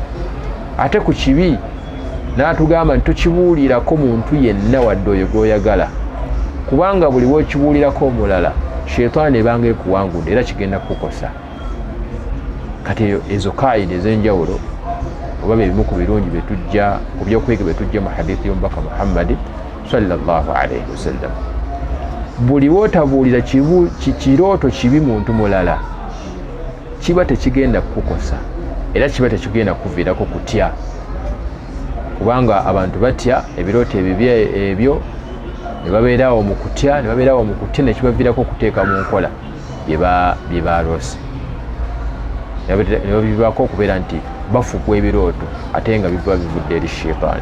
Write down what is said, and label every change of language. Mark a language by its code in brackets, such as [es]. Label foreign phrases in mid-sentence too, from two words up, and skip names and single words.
[lg] Ate ku kibi n'atugamba nti tokibuulirako muntu yenna wadde oyo gw'oyagala, kubanga buli w'okibuulirako omulala sheitaani ebanga ekuwangudde era kigenda kukosa. Kati ezo kaida ez'enjawulo oba ebimu ku birungi bye tujja ku by'okuyega bye tujja mu hadithi y'omubaka Muhammad [ar] صلى الله عليه وسلم. [lg] Buli w'otabuulira kirooto kibi muntu mulala, kiba tekigenda kukukosa era kiba tekigenda kuviirako kutya, kubanga abantu batya ebirooto ebibi ebyo ne babeerawo mu kutya, ne babeerawo mu kutya ne kibaviirako okuteeka mu nkola bye baloose, ne bivaako okubeera nti bafugwa ebirooto ate nga biva bivudde eri sheitaani.